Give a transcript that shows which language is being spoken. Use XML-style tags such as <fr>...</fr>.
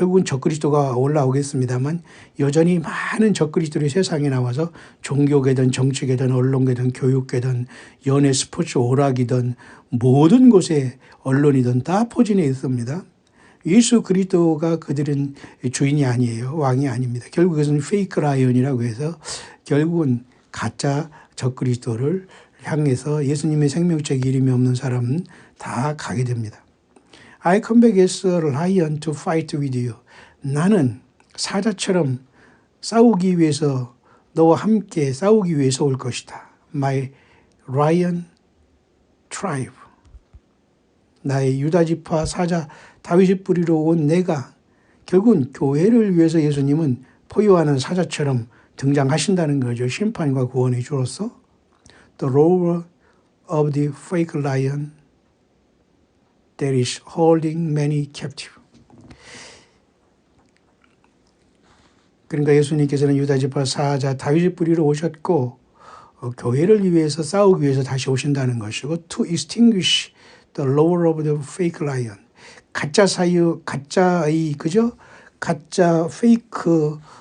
<ko>결국은 적그리스도가 올라오겠습니다만 여전히 많은 적그리스도들이 세상에 나와서 종교계든 정치계든 언론계든 교육계든 연예 스포츠 오락이든 모든 곳에 언론이든 다 포진해 있습니다. 예수 그리스도가 그들은 주인이 아니에요. 왕이 아닙니다. 결국 그것은 페이크 라이언이라고 해서 결국은 가짜 적그리스도를 향해서 예수님의 생명책 이름이 없는 사람은 다 가게 됩니다.</ko> <en>I come back as a lion to fight with you.</en> <ko>나는 사자처럼 싸우기 위해서 너와 함께 싸우기 위해서 올 것이다.</ko> <en>My lion tribe.</en> <ko>나의 유다지파 사자 다윗의 뿌리로 온 내가 결국은 교회를 위해서 예수님은 포효하는 사자처럼 등장하신다는 거죠. 심판과 구원의 주로서</ko> <en>The roar of the fake lion that is holding many captive.</en> <ko>그러니까 예수님께서는 유다지파 사자 다윗의 뿌리로 오셨고 교회를 위해서 싸우기 위해서 다시 오신다는 것이고</ko> <en>to extinguish the roar of the fake lion.</en> <ko>가짜의 그죠? 가짜 페이크</ko>